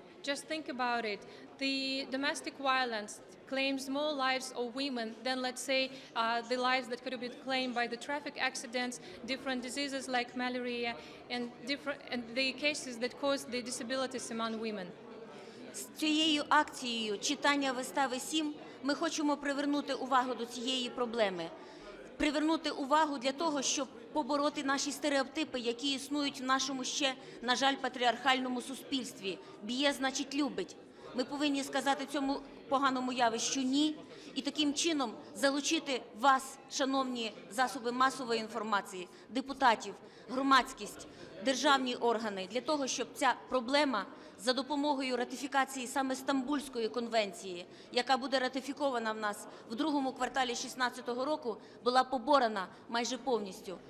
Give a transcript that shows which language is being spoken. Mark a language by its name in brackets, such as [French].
[English] Just think about it. The domestic violence claims more lives of women than, let's say, the lives that could be claimed by the traffic accidents, different diseases like malaria, and the cases that cause the disabilities among women. [Ukrainian] З цією акцією читання вистави «Сім» ми хочемо привернути увагу до цієї проблеми. Привернути увагу для того, щоб побороти наші стереотипи, які існують в нашому ще, на жаль, патріархальному суспільстві. Б'є, значить, любить. Ми повинні сказати цьому поганому явищу «ні» і таким чином залучити вас, шановні засоби масової інформації, депутатів, громадськість, державні органи, для того, щоб ця проблема за допомогою ратифікації саме Стамбульської конвенції, яка буде ратифікована в нас в другому кварталі 2016 року, була поборена майже повністю.